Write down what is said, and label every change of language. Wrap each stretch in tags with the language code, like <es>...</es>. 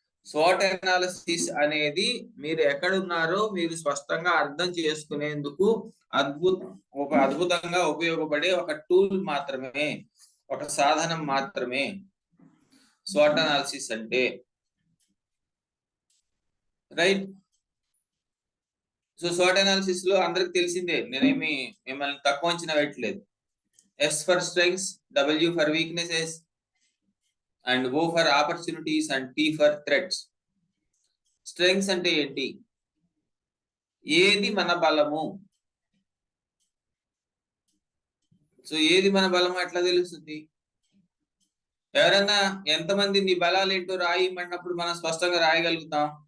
<te>Swat analysis అనేది మీరు ఎక్కడున్నారో మీరు స్పష్టంగా అర్థం చేసుకునేందుకు అద్భుతంగా ఉపయోగపడే ఒక టూల్ మాత్రమే, ఒక సాధనం మాత్రమే స్వాట్ అనాలిసిస్ అంటే. రైట్. సో స్వాట్ అనాలిసిస్ లో అందరికి తెలిసిందే, నేనేమి మిమ్మల్ని తక్కువ అంచనా పెట్టలేదు.</te> <en>S for strengths, W for weaknesses, and O for opportunities, and T for threats.</en> <te>Strengths అంటే ఏంటి? ఏది మన బలము? సో ఏది మన బలము ఎట్లా తెలుస్తుంది? ఎవరన్నా ఎంతమంది నీ బలాలు ఏంటో రాయమన్నప్పుడు మనం స్పష్టంగా రాయగలుగుతాం.</te>